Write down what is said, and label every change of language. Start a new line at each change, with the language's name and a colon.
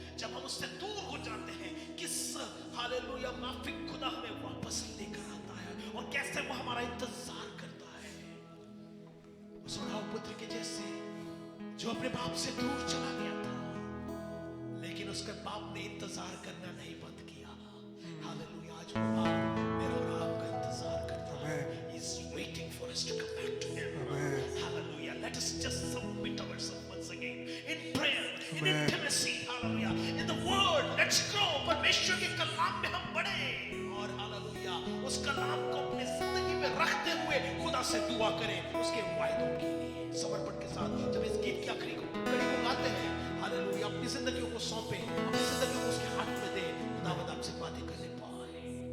Hindi: जब हम उससे दूर हो जाते हैं, किस हालेलुया माफिक खुदा हमें वापस लेकर आता है और कैसे वो हमारा इंतजार करता है। उस उड़ाऊ पुत्र के जैसे जो अपने बाप से दूर चला गया था, लेकिन उसके बाप ने इंतजार करना नहीं बंद किया। हालेलुया। आज वो बाप मेरा और आपका इंतजार करता है।
English: He is waiting for us to come back to him. Hallelujah. Let us just submit ourselves once again in prayer, in intimacy. Hallelujah. In the word, let's grow.
Hindi: परमेश्वर के कलाम में हम बढ़े और हालेलुया उस कलाम को अपनी जिंदगी में रखते हुए खुदा से दुआ करें उसके वायदों के लिए समर्पण के साथ। जब इस गीत की आखिरी कड़ी को गाते हैं, हालेलुया, अपनी जिंदगियों को सौंपे, अपनी जिंदगियों को उसके हाथ में दे, खुदावंद आपसे बातें करने पाए।